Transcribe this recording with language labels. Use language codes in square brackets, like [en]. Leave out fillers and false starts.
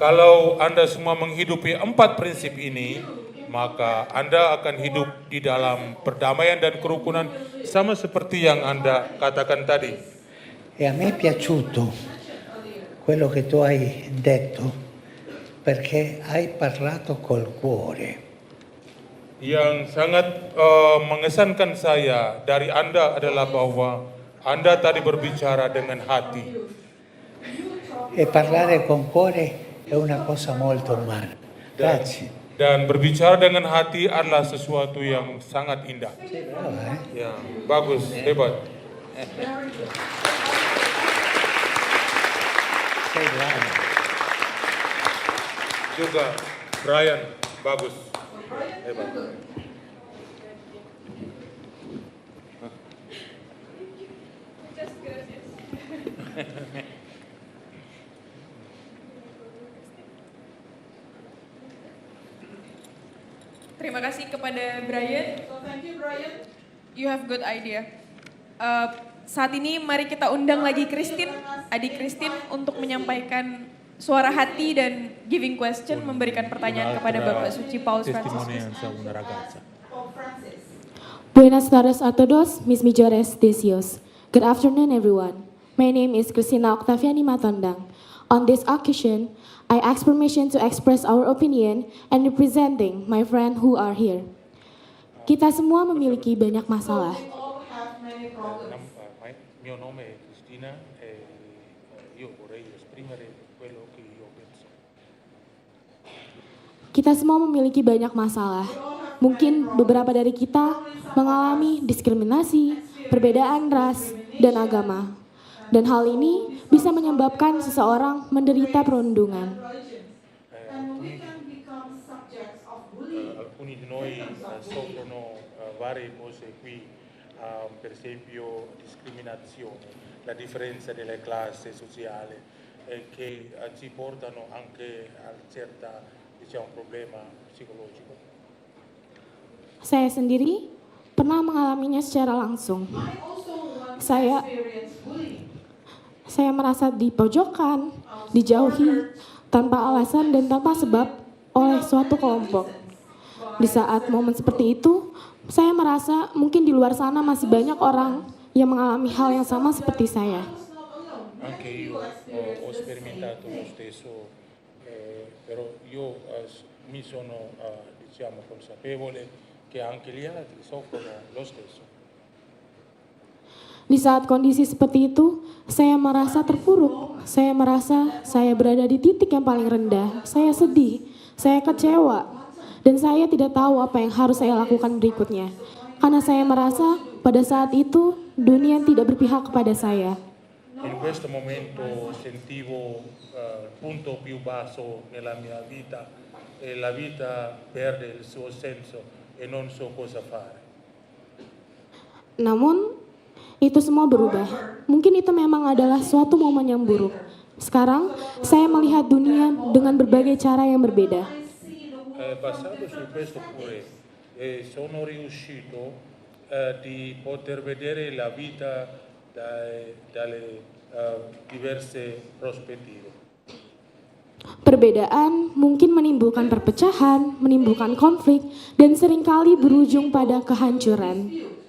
[id] Kalau Anda semua menghidupi 4 prinsip ini, maka Anda akan hidup di dalam perdamaian dan kerukunan sama seperti yang Anda katakan tadi. [it] E a me è piaciuto quello che tu hai detto, perché hai parlato col cuore. [id] Yang sangat mengesankan saya dari Anda adalah bahwa Anda tadi berbicara dengan hati. [it] E parlare con cuore è una cosa molto umana. Grazie. [id] Dan berbicara dengan hati adalah sesuatu yang sangat indah. [it] Sei brava, eh? [id] Ya, bagus, hebat. [it] Sei brava. [id] Juga Brian, bagus, hebat. Terima kasih kepada Brian. [en] So thank you, Brian. You have good idea. [id] Saat ini mari kita undang lagi Christine, adik Christine untuk menyampaikan suara hati dan [en] giving question, [id] memberikan pertanyaan kepada Bapak Suci Paus Fransiskus. [en] Pope Francis. [es] Buenas tardes a todos, mis mejores deseos. [en] Good afternoon, everyone. My name is Christina Octaviani Matondang. On this occasion, I ask permission to express our opinion and representing my friend who are here. [id] Kita semua memiliki banyak masalah. [en] We all have many problems. [it] Mio nome è Cristina e io vorrei esprimere quello che io penso. [id] Kita semua memiliki banyak masalah. Mungkin beberapa dari kita mengalami diskriminasi, perbedaan ras, dan agama. Dan hal ini bisa menyebabkan seseorang menderita perundungan. [en] And we can become subjects of bullying. [it] Alcuni di noi soffrono varie cose qui, per esempio discriminazione, la differenza delle classi sociali che ci portano anche a certa, diciamo, problema psicologico. [id] Saya sendiri pernah mengalaminya secara langsung. [en] I also once [id] Saya [en] experienced bullying. [id] Saya merasa dipojokkan, dijauhi, tanpa alasan dan tanpa sebab oleh suatu kelompok. Di saat momen seperti itu, saya merasa mungkin di luar sana masih banyak orang yang mengalami hal yang sama seperti saya. [it] Anche io ho sperimentato lo stesso, però io mi sono diciamo consapevole che anche gli altri soffrono lo stesso. [id] Di saat kondisi seperti itu, saya merasa terpuruk, saya merasa saya berada di titik yang paling rendah. Saya sedih, saya kecewa, dan saya tidak tahu apa yang harus saya lakukan berikutnya. Karena saya merasa pada saat itu dunia tidak berpihak kepada saya. [it] In questo momento sentivo il punto più basso nella mia vita e la vita perde il suo senso e non so cosa fare. [id] Namun, itu semua berubah. Mungkin itu memang adalah suatu momen yang buruk. Sekarang, saya melihat dunia dengan berbagai cara yang berbeda. [it] Basando su questo pure sono riuscito di poter vedere la vita dalle diverse prospettive. [id] Perbedaan mungkin menimbulkan perpecahan, menimbulkan konflik, dan seringkali berujung pada kehancuran.